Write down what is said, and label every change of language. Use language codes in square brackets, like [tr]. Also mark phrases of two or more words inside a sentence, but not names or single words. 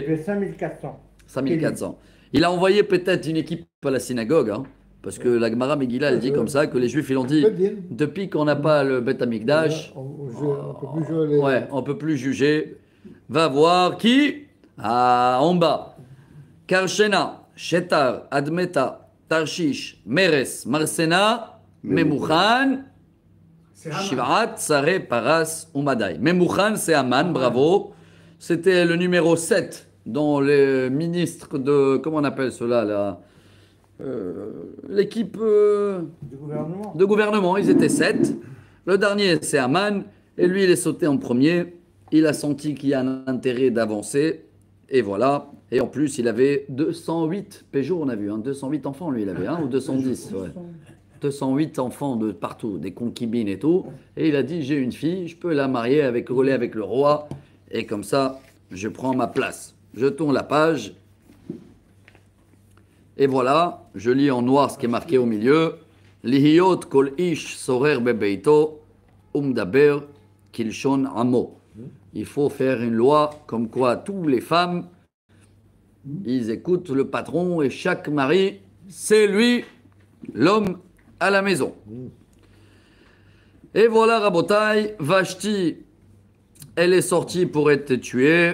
[fr] 5400. 5400. Il a envoyé peut-être une équipe à la synagogue, parce que la Gemara Megillah, elle dit comme ça, que les Juifs, ils ont dit, depuis qu'on n'a pas le [he] בית המקדש, [fr] on peut plus juger. Va voir qui? En bas. Karshena, Shetar, Admeta, Tarshish, Meres, Marsena, Memuchan, Shivat, Sare, Paras, Umadai. Memuchan, c'est Aman, bravo. C'était le numéro 7 dans les ministres de... Comment on appelle cela là? L'équipe de gouvernement. Ils étaient 7. Le dernier, c'est Aman. Et lui, il est sauté en premier. Il a senti qu'il y a un intérêt d'avancer. Et voilà. Et en plus, il avait 208 Peugeot, on a vu. 208 enfants, lui, il avait. Ou 210. Ouais. 208 enfants de partout, des concubines et tout. Et il a dit, j'ai une fille, je peux la marier rouler avec le roi. Et comme ça, je prends ma place. Je tourne la page. Et voilà, je lis en noir ce qui est marqué au milieu. [he] להיות כל איש שורר בביתו ומדבר כלשון עמו. [fr] Il faut faire une loi comme quoi tous les femmes, ils écoutent le patron et chaque mari, c'est lui l'homme à la maison. Et voilà, Rabotai, Vashti, elle est sortie pour être tuée.